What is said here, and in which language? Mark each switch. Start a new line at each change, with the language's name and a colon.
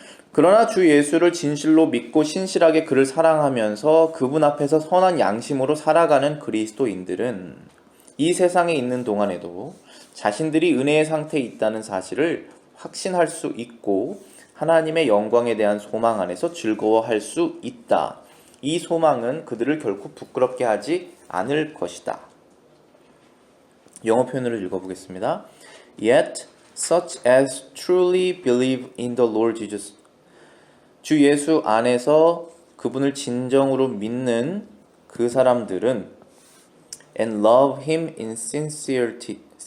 Korean: 그러나 주 예수를 진실로 믿고 신실하게 그를 사랑하면서 그분 앞에서 선한 양심으로 살아가는 그리스도인들은 이 세상에 있는 동안에도 자신들이 은혜의 상태에 있다는 사실을 확신할 수 있고 하나님의 영광에 대한 소망 안에서 즐거워할 수 있다. 이 소망은 그들을 결코 부끄럽게 하지 않을 것이다. 영어 표현으로 읽어보겠습니다.
English: Yet such as truly believe in the Lord Jesus.
Korean: 주 예수 안에서 그분을 진정으로 믿는 그 사람들은
English: and love him in sincerity.